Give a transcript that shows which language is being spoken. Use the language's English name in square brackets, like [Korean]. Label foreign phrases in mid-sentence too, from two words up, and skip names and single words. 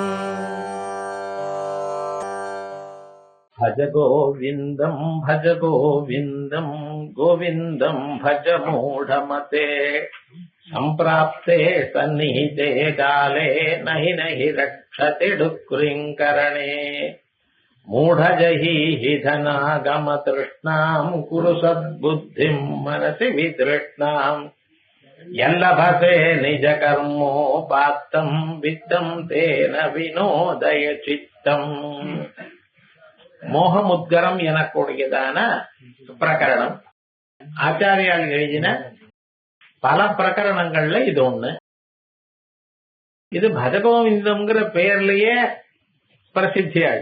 [Sanskrit] भज गोविन्दं गोविन्दं भज मूढमते सम्प्राप्ते सन्निहिते काले नहि नहि रक्षति डुक्रिङ्करणे मूढजहि धनागमतृष्णां कुरु सद्बुद्धिं मनसि वितृष्णाम् यल्लभसे निजकर्मोपात्तं वित्तं तेन विनोदय चित्तम् [Tamil] மோகமுத்கரம் எனக்கூடியதான பிரகரணம் ஆச்சாரியால் எழுதின பல பிரகரணங்கள்ல இது ஒண்ணு. இது பஜகோவிந்தம்ங்கிற பெயர்லயே பிரசித்தியாள்.